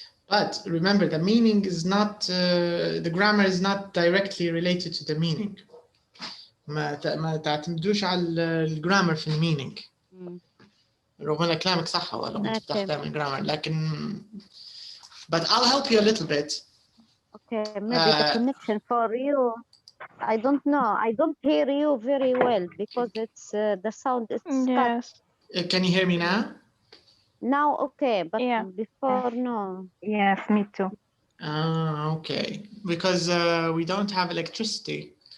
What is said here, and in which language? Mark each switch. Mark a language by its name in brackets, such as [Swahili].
[English] But remember, the meaning is not, the grammar is not directly related to the meaning. [Arabic] ما تعتمدوش على الجرامر في المينينج. رغم ان كلامك صح والله انت بتستخدم الجرامر لكن [English] but I'll help you a little bit. Okay, maybe the connection for you. I don't know. I don't hear you very well because it's the sound is cut. Can you hear me now? Now okay, but before no. Yes, me too. Okay, because we don't have electricity.